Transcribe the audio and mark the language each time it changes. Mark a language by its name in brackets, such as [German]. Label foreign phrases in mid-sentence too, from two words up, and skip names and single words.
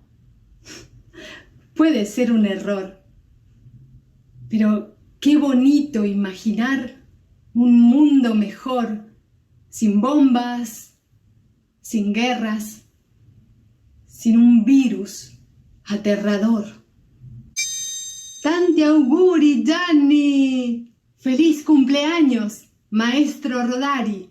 [Spanish] Puede ser un error. Pero qué bonito imaginar un mundo mejor, sin bombas, sin guerras, sin un virus aterrador. [Italian] Tanti auguri, Gianni. [Spanish] ¡Feliz cumpleaños, maestro Rodari!